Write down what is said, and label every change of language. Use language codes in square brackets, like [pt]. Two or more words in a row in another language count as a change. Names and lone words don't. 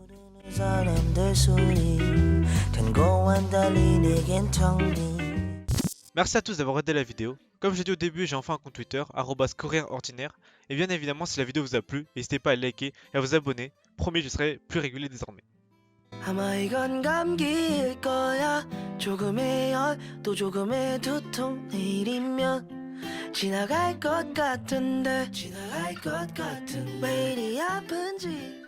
[fr] Merci à tous d'avoir regardé la vidéo. Comme j'ai dit au début, j'ai enfin un compte Twitter, @courrierordinaire. Et bien évidemment, si la vidéo vous a plu, n'hésitez pas à liker et à vous abonner. Promis, je serai plus régulier désormais. [ko] 아마 이건 감기일 거야 조금의 열 또 조금의 두통 내일이면 지나갈 것 같은데 왜 이리 아픈지